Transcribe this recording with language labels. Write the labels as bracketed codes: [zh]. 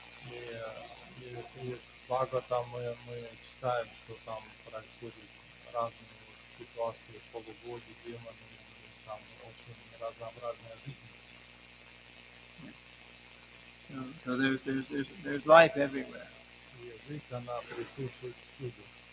[ru] И Бхагаватам мы читаем, что там происходят разные ситуации, полубоги, демоны, там очень разнообразная жизнь. [en] So there's life everywhere. [ru] И жизнь, она присутствует всюду.